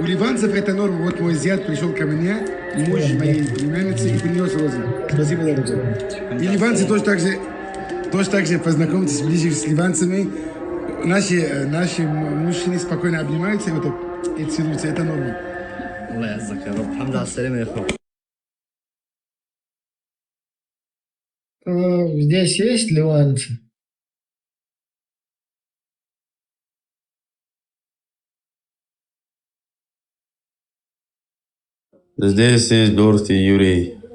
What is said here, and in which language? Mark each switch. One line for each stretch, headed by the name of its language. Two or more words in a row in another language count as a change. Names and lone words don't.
Russian: У ливанцев это норма. Вот мой зять пришел ко мне, муж моей племянницы, и принес розы. Спасибо, дорогой. И ливанцы тоже так же познакомьтесь ближе с ливанцами. Наши мужчины спокойно обнимаются и вот так и целуются. Это норма.
Arabic: الله يعزك يا رب الحمد لله على السلامة يا أخوي.
Russian: Здесь есть ливанцы? Здесь есть Дорт и Юрий.